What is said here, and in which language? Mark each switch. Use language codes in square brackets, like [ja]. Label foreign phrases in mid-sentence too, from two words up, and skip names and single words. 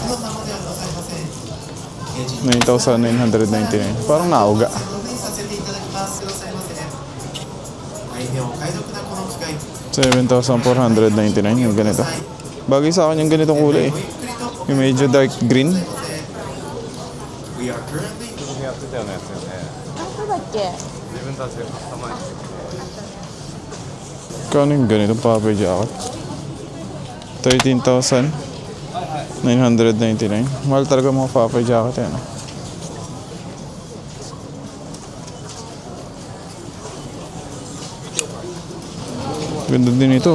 [tl] 9,999. Parang nauga. 7,499 yung ganito. Bagay sa akin yung ganitong kulay eh. Yung medyo [en] dark green. [ja] どこだっけ？ [tl] Kano yung ganitong [en] puppy jacket? [tl] 13,999. Mahal talaga mga [en] puppy jacket [tl] yan. Ganda din ito.